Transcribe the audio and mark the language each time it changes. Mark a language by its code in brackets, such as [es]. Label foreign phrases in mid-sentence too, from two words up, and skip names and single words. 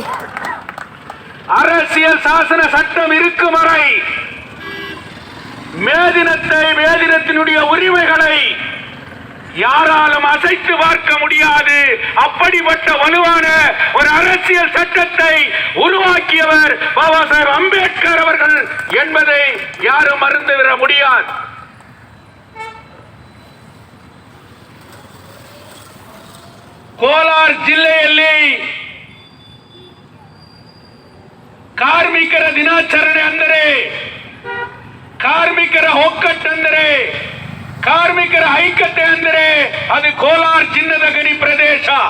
[ta] அரசியல் சாசன சட்டம் இருக்கும் வரை மேதினத்தை, மேதினத்தினுடைய உரிமைகளை யாராலும் அசைத்து பார்க்க முடியாது. அப்படிப்பட்ட வலுவான ஒரு அரசியல் சட்டத்தை உருவாக்கியவர் பாபா சாஹேப் அம்பேத்கர் அவர்கள் என்பதை யாரும் மறந்துவிட முடியாது. [kn] ಕೋಲಾರ ಜಿಲ್ಲೆಯಲ್ಲಿ ಕಾರ್ಮಿಕರ ದಿನಾಚರಣೆ ಅಂದರೆ, ಕಾರ್ಮಿಕರ ಒಕ್ಕಟ್ಟೆಂದರೆ, ಕಾರ್ಮಿಕರ ಐಕ್ಯತೆ ಅಂದರೆ ಅದು ಕೋಲಾರ ಚಿನ್ನದ ಗಣಿ ಪ್ರದೇಶ.